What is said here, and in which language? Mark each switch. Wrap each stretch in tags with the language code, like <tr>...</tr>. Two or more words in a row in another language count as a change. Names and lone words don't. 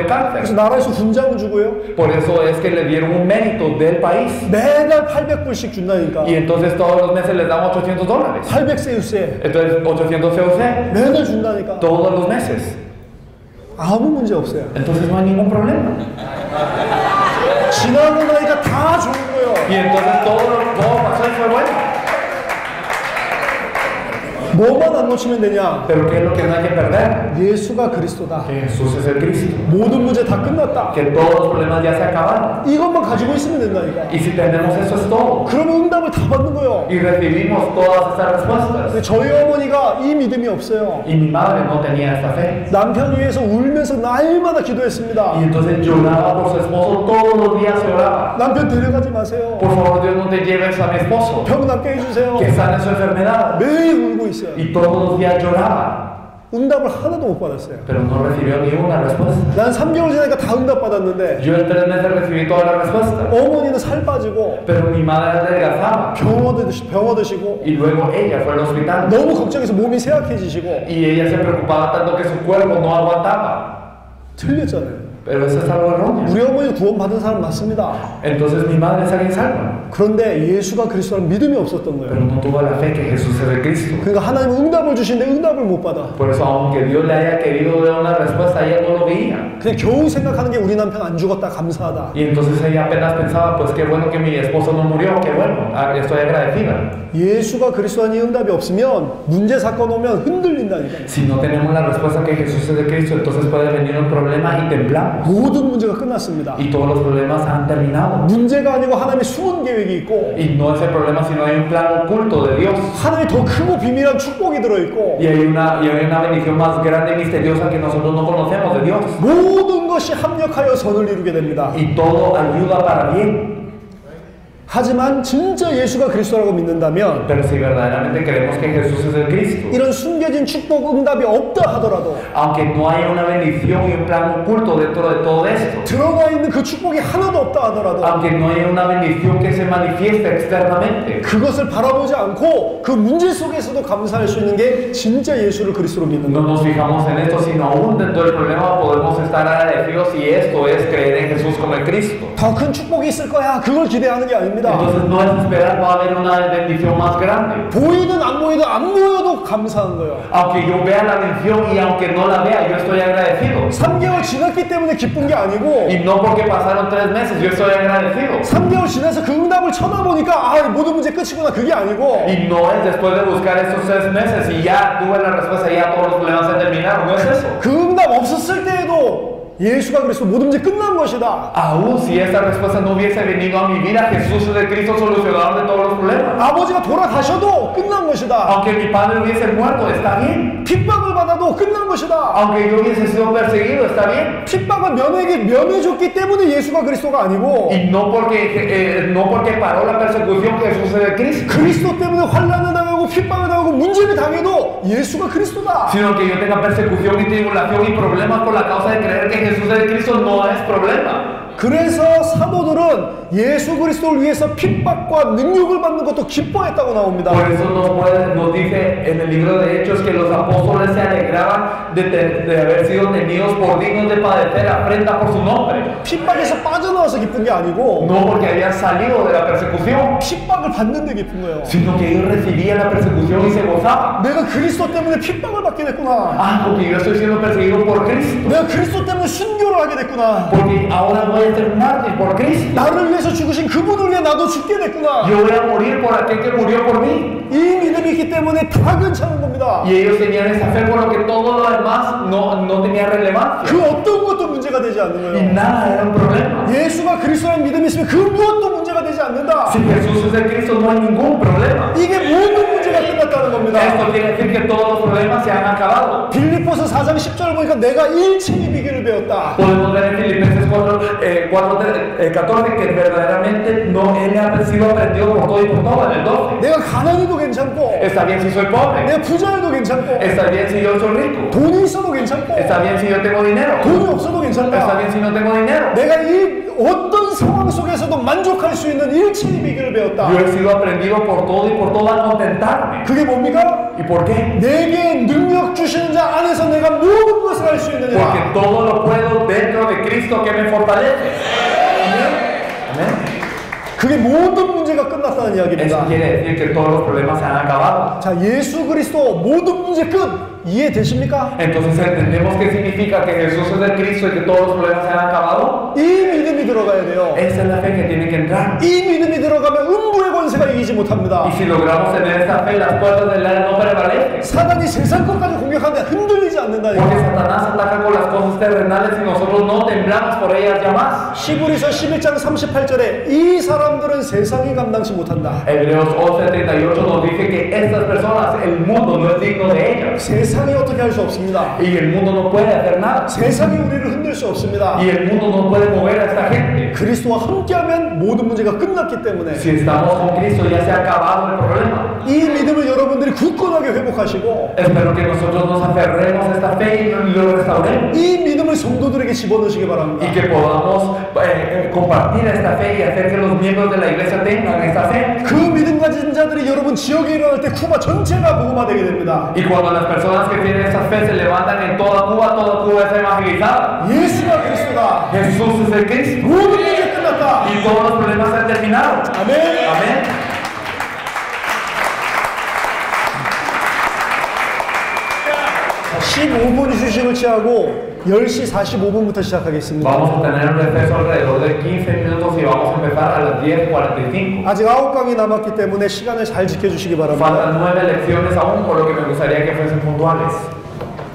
<ko>그래서</ko> <es>cáncer.</es> <ko>나라에서 훈장을 주고요.</ko> <es>Por eso es que le dieron un mérito del país.</es> <ko>매달 800불씩 준다니까.</ko> <es>Y entonces todos los meses les dan $800.</es> <ko>800세우스에</ko> <es>Entonces 800 COC</es> <ko>매달 준다니까.</ko> <es>todos los meses.</es> <ko>아무 문제 없어요.</ko> <es>Entonces no hay ningún problema.</es> <ko>지나고 나니까 다 좋은 거예요.</ko> <es>Y entonces todo pasó y fue bueno.</es> <ko>뭐만 안 놓치면 되냐?</ko> <es>Pero ¿qué es lo que no hay que perder?</es> <ko>예수가 그리스도다.</ko> <es>Que Jesús es el Cristo.</es> <ko>모든 문제 다 끝났다.</ko> <es>Que todos los problemas ya se acabaron.</es> <ko>이것만 가지고 있으면 된다니까.</ko> <es>Y si tenemos eso es todo.</es> <ko>그러면 응답을 다 받는 거예요.</ko> <es>Y recibimos todas estas respuestas.</es> <ko>근데 저희 어머니가 이 믿음이 없어요.</ko> <es>Y mi madre no tenía esta fe.</es> <ko>남편 위해서 울면서 날마다 기도했습니다.</ko> <es>Y entonces lloraba por su esposo, todos los días lloraba.</es> <ko>남편 데려가지 마세요.</ko> <es>Por favor, Dios, no te lleves a mi esposo.</es> <ko>병 낫게 해주세요.</ko> <es>Que sane su enfermedad.</es> <ko>매일 울고 있어요.</ko> <es>Y todos los días lloraba.</es> <ko>응답을 하나도 못 받았어요.</ko> <es>Pero no recibió ni una respuesta.</es> <ko>난 3개월 지나니까 다 응답 받았는데</ko> <es>Yo en 3 meses recibí todas las respuestas.</es> <ko>어머니는 살 빠지고</ko> <es>Pero mi madre adelgazaba.</es> <ko>병 얻으시고</ko> <es>Y luego ella fue al hospital.</es> <ko>너무 걱정해서 몸이 쇠약해지시고</ko> <es>Y ella se preocupaba tanto que su cuerpo no aguantaba.</es> <ko>틀렸잖아요.</ko> <es>Pero eso es algo erróneo.</es> <ko>우리 어머니 구원 받은 사람 맞습니다.</ko> <es>Entonces mi madre es alguien salva.</es> <ko>그런데 예수가 그리스도라는 믿음이 없었던</ko> <es>Pero</es> <ko>거예요.</ko> <es>no tuvo la fe que Jesús es el Cristo.</es> <ko>그러니까 하나님은 응답을 주시는데 응답을 못 받아.</ko> <es>Por eso, aunque Dios le haya querido dar una respuesta, ella no lo veía.</es> <ko>그냥 겨우 생각하는 게 우리 남편 안 죽었다 감사하다.</ko> <es>Y entonces ella apenas pensaba, pues qué bueno que mi esposo no murió, qué bueno, estoy agradecida.</es> <ko>예수가 그리스도라는 이 응답이 없으면 문제 사건 오면 흔들린다니까.</ko> <es>Si no tenemos la respuesta que Jesús es el Cristo, entonces puede venir un problema y temblamos.</es> <ko>모든 문제가 끝났습니다.</ko> <es>Y todos los problemas han terminado.</es> <ko>문제가 아니고 하나님의 숨은 계획이 있고</ko> <es>Y no es el problema, sino hay un plan oculto de Dios.</es> <ko>하나님의 더 크고 비밀한 축복이 들어있고</ko> <es>Y hay una bendición más grande y misteriosa que nosotros no conocemos de Dios.</es> <ko>모든 것이 합력하여 선을 이루게 됩니다.</ko> <es>Y todo ayuda para bien.</es> <ko>하지만 진짜 예수가 그리스도라고 믿는다면</ko> <es>Pero si verdaderamente creemos que Jesús es el Cristo,</es> <ko>이런 숨겨진 축복 응답이 없다 하더라도</ko> <es>aunque no haya una bendición y un plan oculto dentro de todo esto,</es> <ko>들어가 있는 그 축복이 하나도 없다 하더라도</ko> <es>aunque no haya una bendición que se manifieste externamente,</es> <ko>그것을 바라보지 않고 그 문제 속에서도 감사할 수 있는 게 진짜 예수를 그리스도로 믿는</ko> <es>no</es> <ko>거예요.</ko> <es>nos fijamos en esto, sino aún dentro del problema podemos estar agradecidos y esto es creer en Jesús como el Cristo.</es> <ko>더 큰 축복이 있을 거야. 그걸 기대하는 게 아닙니다.</ko> <es>Entonces no es esperar va a haber una bendición más grande.</es> <ko>보이든 안 보여도 감사한 거예요.</ko> <es>Aunque yo vea la bendición y aunque no la vea, yo estoy agradecido.</es> <ko>3개월 지났기 때문에 기쁜 게 아니고</ko> <es>Y no porque pasaron 3 meses, yo estoy agradecido.</es> <ko>3개월 지나서 그 응답을 쳐다보니까 아 모든 문제 끝이구나 그게 아니고</ko> <es>Y no es después de buscar estos 3 meses y ya tuve la respuesta, ya todos los problemas se terminaron, no es eso.</es> <ko>그 응답 없었을 때에도 예수가 그리스도 모든 문제 끝난 것이다.</ko> <es>Aún si esta respuesta no hubiese venido a mi vida, Jesús es el Cristo solucionador de todos los problemas.</es> <ko>아버지가 돌아가셔도 끝난 것이다.</ko> <es>Aunque mi padre hubiese muerto, está bien.</es> <ko>핍박을 받아도 끝난 것이다.</ko> <es>Aunque yo hubiese sido perseguido, está bien.</es> <ko>핍박을 면해줬기 때문에 예수가 그리스도가 아니고</ko> <es>Y no porque paró la persecución, Jesús es el Cristo.</es> <ko>그리스도 때문에 환난을 당하고 핍박을 당하고 문제를 당해도 예수가 그리스도다.</ko> <es>Sino que yo tenga persecución y tribulación y problemas por la causa de creer que Jesús es el Cristo no es problema.</es> <ko>그래서 사도들은 예수 그리스도를 위해서 핍박과 능력을 받는 것도 기뻐했다고 나옵니다.</ko> <es>Por eso nos dice en el libro de Hechos que los apóstoles se alegraban de haber sido tenidos por dignos de padecer afrenta por su nombre.</es> <ko>핍박에서 빠져나와서 기쁜 게 아니고</ko> <es>No porque habían salido de la persecución,</es> <ko>핍박을 받는데 기쁜 거예요.</ko> <es>sino que ellos recibían la persecución y se gozaban.</es> <ko>내가 그리스도 때문에 핍박을 받게 됐구나.</ko> <es>Ah, porque yo estoy siendo perseguido por Cristo.</es> <ko>내가 그리스도 때문에 순교를 하게 됐구나.</ko> <es>Porque ahora voy a ser mártir por Cristo.</es> <ko>나를 위해서 죽으신 그분을 위해 나도 죽게 됐구나.</ko> <es>Yo voy a morir por aquel que murió por mí.</es> <ko>이 믿음이 있기 때문에 다 괜찮은 겁니다.</ko> <es>Y ellos tenían esa fe por lo que todo lo demás no tenía relevancia.</es> <ko>그 어떤 것도 문제가 되지 않는</ko> <es>Y</es> <ko>거예요.</ko> <es>nada era un problema.</es> <ko>예수가 그리스도라는 믿음이 있으면 그 무엇도 문제가 되지 않는다.</ko> <es>Si Jesús es el Cristo no hay ningún problema.</es> <ko>이게 모든 문제가 끝났다는 겁니다.</ko> <es>Esto quiere decir que todos los problemas se han acabado.</es> <ko>빌립보 빌립보서 4장 10절 보니까 내가 일체의 비결을 배웠다.</ko> <es>Podemos ver en Filipenses 14 que verdaderamente no, él ha sido aprendido por todo y por todo. En el 12.</es> <ko>내가 가난해도 괜찮고,</ko> <es>Está bien si soy pobre.</es> <ko>내가 부자여도 괜찮고,</ko> <es>Está bien si yo soy rico.</es> <ko>돈이 있어도 괜찮고,</ko> <es>Está bien si yo tengo dinero.</es> <ko>돈이 없어도</ko> <es>Está</es> <ko>괜찮다.</ko> <es>bien si no tengo dinero.</es> <ko>내가 이 어떤 상황 속에서도 만족할 수 있는 일체의 비결을 배웠다.</ko> <es>Yo he sido aprendido por todo y por todo a contentarme.</es> <ko>그게 뭡니까?</ko> <es>¿Y por qué?</es> <ko>내게 능력 주시는 자 안에서 내가 모든 것을 할 수</ko> <es>Porque</es> <ko>있느니라.</ko> <es>todo lo puedo dentro de Cristo que me fortalece. Amén.</es> <ko>그게 모든 문제가 끝났다는</ko> <es>Eso</es> <ko>이야기입니다.</ko> <es>quiere decir que todos los problemas se han acabado.</es> <ko>자, 예수 그리스도 모든 문제 끝. 이해되십니까?</ko> <es>Entonces entendemos qué significa que Jesús es el Cristo y que todos los problemas se han acabado.</es> <ko>이 믿음이 들어가야 돼요.</ko> <es>Esa es la fe que tiene que entrar.</es> <ko>이 믿음이 들어가면 음부의 권세가 이기지 못합니다.</ko> <es>Y si logramos tener esa fe, las puertas del aire no prevalecen.</es> <ko>사단이 세상 것까지 공격하는데 흔들리지</ko> <es>Porque</es> <ko>않는다니까.</ko> <es>Satanás ataca con las cosas terrenales y nosotros no temblamos por ellas ya más.</es> <ko>시브리서 11장 38절에 이 사람들은 세상이 감당치 못한다.</ko> <es>Hebreos 11:38 nos dice que estas personas, el mundo no es digno de ellas.</es> <ko>세상이 어떻게 할 수 없습니다.</ko> <es>Y el mundo no puede hacer nada.</es> <ko>세상이 우리를 흔들 수 없습니다.</ko> <es>Y el mundo no puede mover a esta gente.</es> <ko>그리스도와 함께하면 모든 문제가 끝났기 때문에</ko> <es>Si estamos con Cristo ya se ha acabado el problema.</es> <ko>이 믿음을 여러분들이 굳건하게 회복하시고</ko> <es>Espero que nosotros nos aferremos a esta fe y lo restauremos.</es> <ko>이 믿음을 성도들에게 집어넣으시기 바랍니다.</ko> <es>Y que podamos compartir esta fe y hacer que los miembros de la iglesia tengan esta fe.</es> <ko>그 믿음 가진 자들이 여러분 지역에 일어날 때 쿠바 전체가 복음화되게 됩니다.</ko> <es>Y cuando las personas que tienen esa fe se levantan en toda Cuba es evangelizada.</es> <ko>예수가 그리스도다.</ko> <es>Jesús es el Cristo.</es> <ko>모든 문제 끝났다.</ko> <es>Y todos los problemas han terminado.</es> <ko>아멘.</ko> <es>Amén.</es> <ko>15분 휴식을 취하고 10시 45분부터 시작하겠습니다.</ko> <es>Vamos a tener un receso alrededor de 15 minutos y vamos a empezar a las 10:45.</es> <ko>아직 9강이 남았기 때문에 시간을 잘 지켜주시기 바랍니다.</ko> <es>Faltan 9 lecciones aún, por lo que me gustaría que fuesen puntuales.</es>